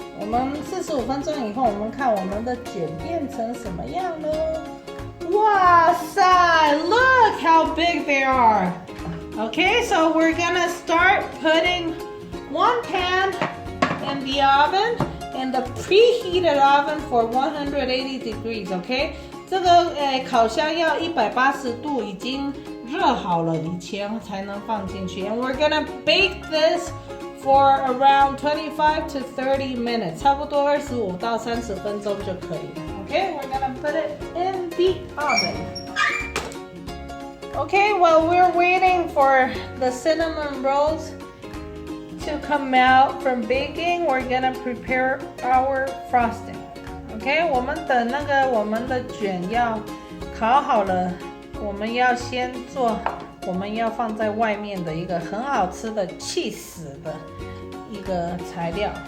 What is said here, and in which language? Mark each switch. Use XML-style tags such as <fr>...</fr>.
<zh>我们45分钟以后，我们看我们的卷变成什么样呢？哇塞</zh> <en>！Look how big they are. Okay, so we're gonna start putting 1 pan in the oven, in the preheated oven for 180 degrees.</en> <zh>Okay, 这个烤箱要180度，已经热好了以前才能放进去。</zh> <en>And we're gonna bake this for around 25 to 30 minutes.</en> <zh>差不多25到30分钟就可以了。</zh> <en>Okay, we're gonna put it in the oven. Okay, while we're waiting for the cinnamon rolls to come out from baking, we're gonna prepare our frosting. Okay,</en> <zh>我们等我们的卷要烤好了我们要先做，我们要放在外面的一个很好吃的cheese的一个材料。</zh>